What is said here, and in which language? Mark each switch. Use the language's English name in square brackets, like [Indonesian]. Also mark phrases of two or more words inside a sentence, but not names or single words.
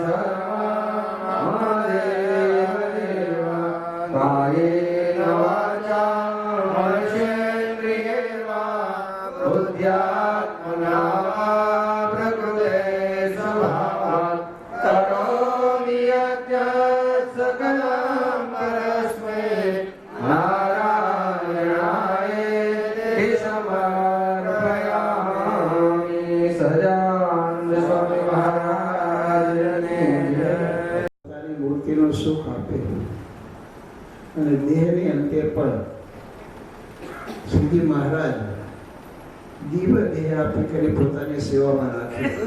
[Sanskrit] शरणं देव कायेन वाचा मनसेन्द्रियेण वा बुद्ध्यात्मना वा प्रकृते स्वभावात् करोमि यद्यत् सकलं परस्मै नारायणायेति समर्पयामि। [Gujarati] સહજાનંદ સ્વામી મહારાજને જય। પોતાની મૂર્તિનું સુખ આપે અને દેહની અંતે પણ શ્રીજી મહારાજ દિવ્ય દેહ આપી કરી પોતાની સેવામાં રાખે,